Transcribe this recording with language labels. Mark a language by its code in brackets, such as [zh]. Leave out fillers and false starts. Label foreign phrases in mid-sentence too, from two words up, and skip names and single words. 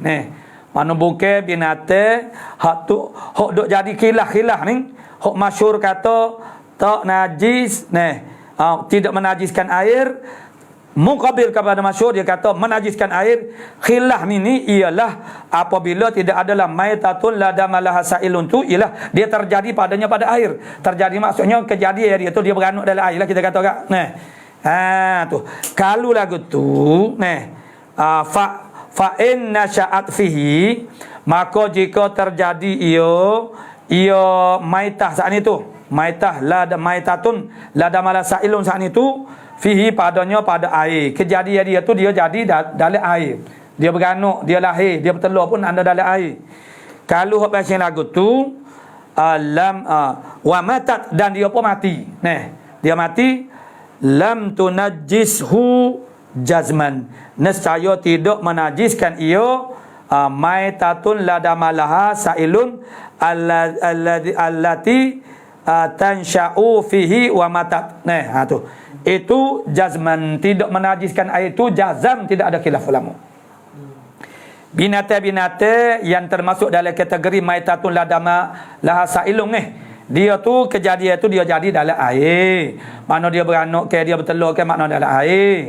[ms] Mana bukan binatang hak tu hak duk jadi khilaf ni, hak masyhur kata tak najis, tidak menajiskan air, muqabil kepada masyhur dia kata menajiskan air. Khilaf ni ialah apabila tidak adalah [ar] maitatun ladamalah sailun [ms] tu, ialah dia terjadi padanya pada air. Terjadi maksudnya kejadian dia tu dia beranuk dalam air lah, kita kata kak. Tu kalau lagu tu [ar] fa in nasya'at fihi, [ms] maka jika terjadi ia maitah saat itu, [ar] maitah maitatun ladamalah sailun [ms] saat itu fihi, padanya pada air, kejadian dia tu dia jadi dalam air, dia beranuk, dia lahir, dia bertelur pun ada dalam air. Kalau hak pasal lagu tu [ar] wa matat, [ms] dan dia pun mati, dia mati, [ar] lam tunajjishu jazman, [ms] nescaya tidak menajiskan ia [ar] maitatun ladamalah sailun allati tansha'u fihi wa matat. [ms] Tu itu jazman, tidak menajiskan air itu jazam, tidak ada khilaf ulama. Binatang-binatang yang termasuk dalam kategori [ar] maitatun ladamalah sailun [ms] dia tu kejadian tu dia jadi dalam air, mana dia beranuk ke, dia bertelur ke, makna dalam air.